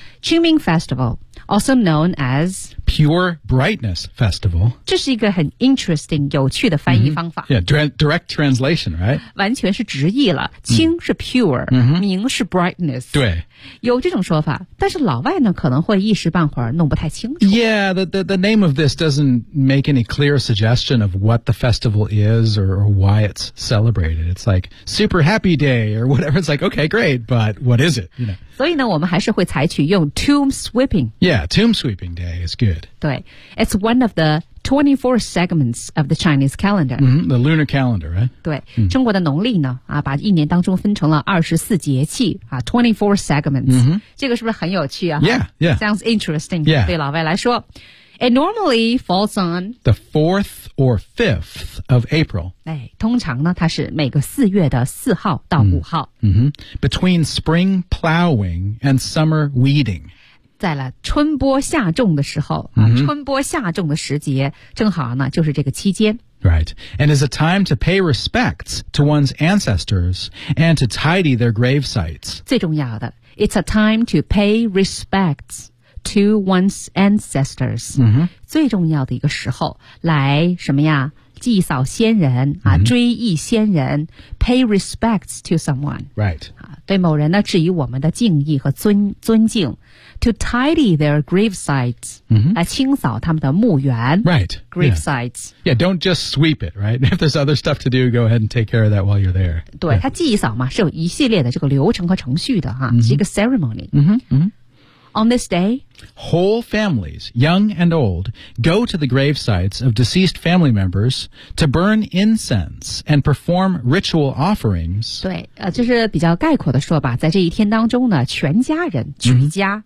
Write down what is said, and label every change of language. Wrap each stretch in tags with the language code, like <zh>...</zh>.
<en>清明 Festival, also known as Pure Brightness Festival.</en> <zh>这是一个很 interesting, 有趣的翻译方法。</zh> <en>Yeah, direct translation, right?</en> <zh>完全是直译了。清是 pure, 明是 brightness. 对。有这种说法，但是老外呢可能会一时半会儿弄不太清楚。</zh> <en>Yeah, the name of this doesn't make any clear suggestion of what the festival is or why it's celebrated. It's like super happy day or whatever. It's like, okay, great, but what is it? You know?</en> <zh>所以呢我们还是会采取用 tomb sweeping.</zh> <en>Yeah, tomb sweeping day is good. 对 It's one of the 24 segments of the Chinese calendar.、 the lunar calendar, right?</en> <zh>对、中国的农历呢、把一年当中分成了24节气、</zh> <en>24 segments.、</en> <zh>这个是不是很有趣啊</zh> <en>Yeah. Sounds interesting. Yeah.</en> <zh>对老外来说</zh> <en>It normally falls on the 4th or 5th of April.</en> <zh>哎、通常呢它是每个四月的四号到五号、</zh> <en>Between spring plowing and summer weeding</en> <zh>在了春播夏种的时候、春播夏种的时节正好呢就是这个期间</zh> <en>Right, and is a time to pay respects to one's ancestors and to tidy their grave sites</en> <zh>最重要的</zh> <en>It's a time to pay respects to one's ancestors、嗯、</en> <zh>最重要的一个时候来什么呀祭扫先人、啊嗯、追忆先人</zh> <en>pay respects to someone、 right.</en> <zh>啊、对某人呢致以我们的敬意和 尊敬</zh> <en>to tidy their gravesites、嗯、</en> <zh>来清扫他们的墓园</zh> <en>right gravesites yeah. yeah don't just sweep it right if there's other stuff to do go ahead and take care of that while you're there</en> <zh>对、</zh> <en>yeah.</en> <zh>他祭扫嘛是有一系列的这个流程和程序的、啊嗯、是一个 ceremony、嗯哼嗯哼</zh> <en>On this day, whole families, young and old, go to the gravesites of deceased family members to burn incense and perform ritual offerings.</en> <zh>对，就是比较概括的说吧，在这一天当中呢，全家人，全家、</zh> <en>mm-hmm.</en>